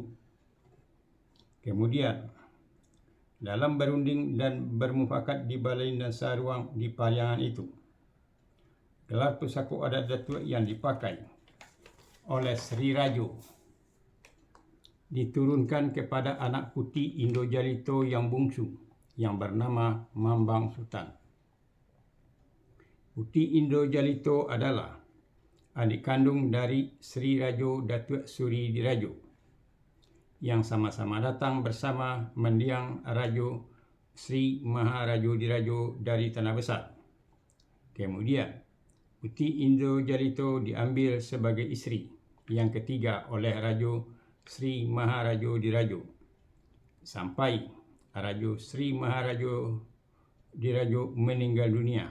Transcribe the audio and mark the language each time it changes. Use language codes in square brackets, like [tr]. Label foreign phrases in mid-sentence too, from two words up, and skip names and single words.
[id] Kemudian, dalam berunding dan bermufakat di Balai Dasar Ruang di Pariangan itu, gelar Pusako Adat Datuk yang dipakai oleh Sri Rajo diturunkan kepada anak putih Indo Jalito yang bungsu yang bernama Mambang Sutan. Putih Indo Jalito adalah adik kandung dari Sri Rajo Datuk Suri Dirajo, yang sama-sama datang bersama mendiang Rajo Sri Maharaja Dirajo dari Tanah Besar. Kemudian, Putih Indo Jalito diambil sebagai isteri yang ketiga oleh Raja Sri Maharaja Dirajo, sampai Raja Sri Maharaja Dirajo meninggal dunia.